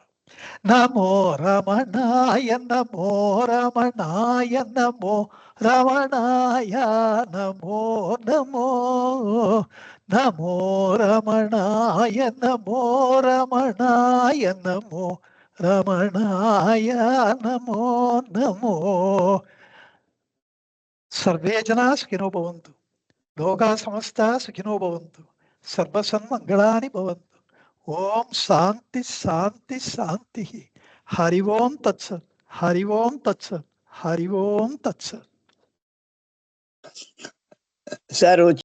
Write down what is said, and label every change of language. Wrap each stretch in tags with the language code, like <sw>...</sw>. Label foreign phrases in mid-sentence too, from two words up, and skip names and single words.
<sa>नमो रमणाय नमो रमणाय नमो रमणाय नमो नमो नमो रमणाय नमो रमणाय नमो रमणाय नमो नमो. सर्वे जना सुखिनो भवन्तु, लोका समस्ता सुखिनो भवन्तु, सर्वसन्मङ्गलानि भवन्तु. ओम् शान्ति शान्ति शान्ति. हरि ओम् तत्सत्, हरि ओम् तत्सत्, हरि ओम् तत्सत्. சார்</sa>